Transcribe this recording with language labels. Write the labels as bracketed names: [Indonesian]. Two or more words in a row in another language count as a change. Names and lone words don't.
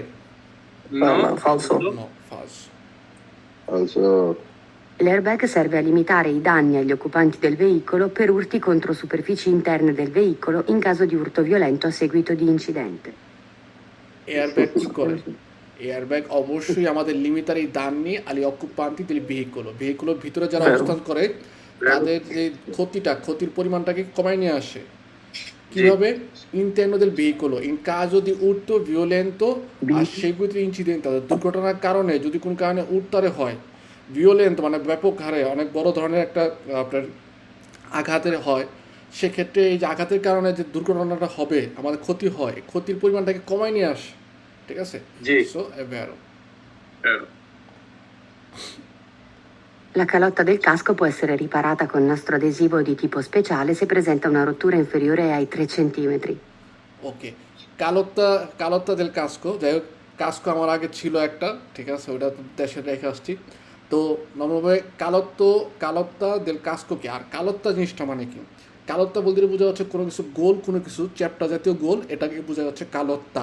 [Italian] নো falso. no, falso. Falso. L'airbag serve a limitare i danni agli occupanti del veicolo per urti contro superfici interne del veicolo in caso di urto violento a seguito di incidente. [Bangla] এয়ারব্যাগ কি করে? এয়ারব্যাগ অবশ্যই আমাদের [Italian] limitare danni agli occupanti del veicolo [Bangla] ভিতরে যারা অবস্থান করে তাদের যে ক্ষতির পরিমাণটাকে কমায় নিয়ে আসে। কিভাবে? [Italian] ইন্টারনো del veicolo in caso di urto violento a seguito di incidente, [Bangla] দুর্ঘটনার কারণে যদি কোনো কারণে উত্তারে হয়, ভিওলেন্ট মানে ব্যাপক হারে অনেক বড় ধরনের একটা আপনার আঘাতের হয়, সেক্ষেত্রে এই যে আঘাতের কারণে যে দুর্ঘটনাটা হবে, আমাদের ক্ষতি হয়, ক্ষতির পরিমাণটাকে কমায় নিয়ে আসে, ঠিক আছে? জি। [Italian] সো è vero. Vero. La calotta del casco può essere riparata con nastro adesivo di tipo speciale se presenta una rottura inferiore ai 3 centimetri. [Bangla] ওকে, [Italian] calotta del casco, [Bangla] যাই হোক কাস্কো আমার আগে ছিল একটা, ঠিক আছে, ওটা তো দেশে রেখে আসছি। তো নর্মালভাবে [Italian] calotta del casco [Bangla] কি, আর কালোত্তা জিনিসটা মানে কি? কালোত্তা বলতে বোঝা হচ্ছে কোনো কিছু গোল, কোনো কিছু চ্যাপ্টা জাতীয় গোল, এটাকে বোঝা হচ্ছে কালোত্তা।